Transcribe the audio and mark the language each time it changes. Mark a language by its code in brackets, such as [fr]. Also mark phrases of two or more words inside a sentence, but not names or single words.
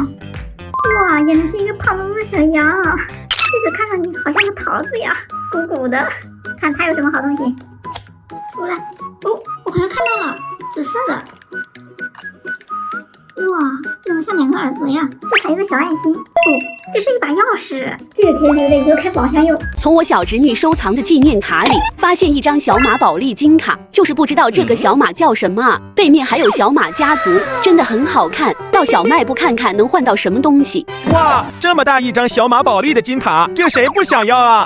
[zh] 哇，原來是一個胖嘟嘟的小羊，這個看上去好像個桃子呀，鼓鼓的。看它有什麼好東西。出來，哦，我好像看到了，紫色的。哇，怎麼像2個耳朵呀？這還有個小愛心。哦，這是一把鑰匙，這個可以留着以後開寶箱用。從我小侄女收藏的紀念卡裡發現一張小馬寶莉金卡，就是不知道這個小馬叫什麼啊。背面還有小馬家族，真的很好看。到小賣部看看能換到什麼東西。哇，這麼大一張小馬寶莉的金卡，這誰不想要啊？